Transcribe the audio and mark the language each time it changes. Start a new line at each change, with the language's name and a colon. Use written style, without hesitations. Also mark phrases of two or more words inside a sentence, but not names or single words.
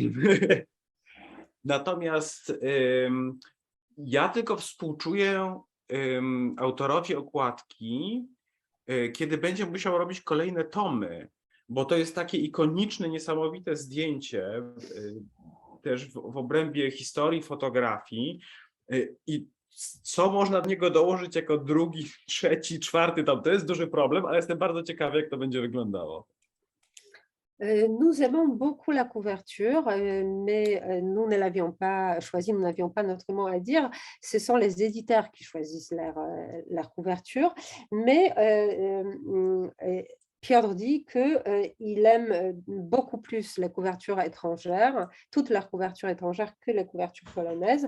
Polish: Natomiast ja tylko współczuję autorowi okładki, kiedy będzie musiał robić kolejne tomy, bo to jest takie ikoniczne, niesamowite zdjęcie też w obrębie historii fotografii i co można do niego dołożyć jako drugi, trzeci, czwarty tom, to jest duży problem, ale jestem bardzo ciekawy, jak to będzie wyglądało.
French: Nous aimons beaucoup la couverture, mais nous ne l'avions pas choisi, nous n'avions pas notre mot à dire. Ce sont les éditeurs qui choisissent leur couverture. Mais Piotr dit qu'il aime beaucoup plus les couvertures étrangères, toutes leurs couvertures étrangères que les couvertures polonaises.